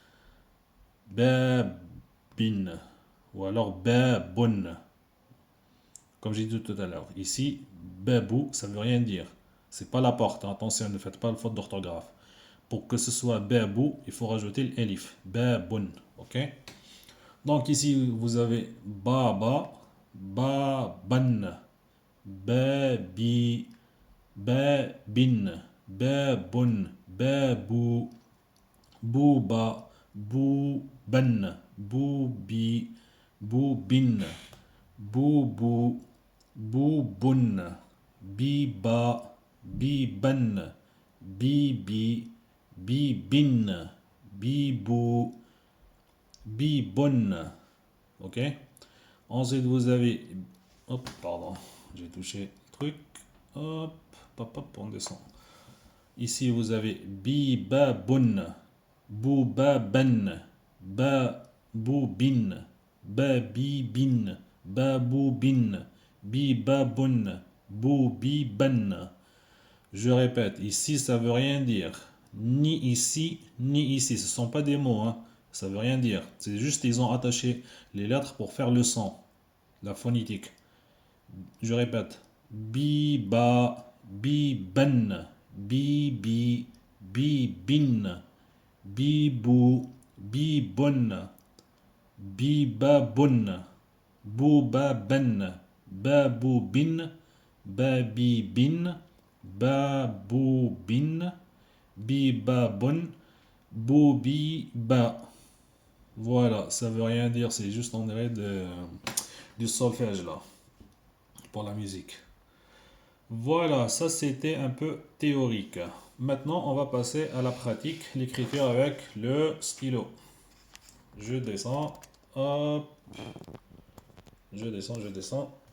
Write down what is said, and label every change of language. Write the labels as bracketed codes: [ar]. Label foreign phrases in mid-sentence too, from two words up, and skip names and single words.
[fr] Babin. Ou alors babun. Comme j'ai dit tout à l'heure. Ici, babou, ça veut rien dire. C'est pas la porte. Hein. Attention, ne faites pas le faute d'orthographe. Pour que ce soit babou, il faut rajouter l'elif. Babun. Ok? Donc ici, vous avez baba, baban, babi, babin, babun, babou, bouba, bouban, boubi, boubin, boubou, boubun, biba, biban, bibi, bibin, bibou, bibon. Ok. Ensuite, vous avez. Hop, pardon. J'ai touché le truc. Hop, hop, hop, on descend. Ici, vous avez bibabun, boubaban, baboubin, babibin, baboubin, bibabun, boubiban. Je répète, ici, ça veut rien dire. Ni ici, ni ici. Ce ne sont pas des mots, hein. Ça veut rien dire. C'est juste ils ont attaché les lettres pour faire le son, la phonétique. Je répète. Biba, biban, bibi, bibin, Bibou, bibon, bibabon, boubaben, baboubin, babibin, baboubin, bibabon, boubiba. Voilà, ça veut rien dire, c'est juste on dirait du solfège là, pour la musique. Voilà, ça c'était un peu théorique. Maintenant, on va passer à la pratique, l'écriture avec le stylo. Je descends, hop, je descends.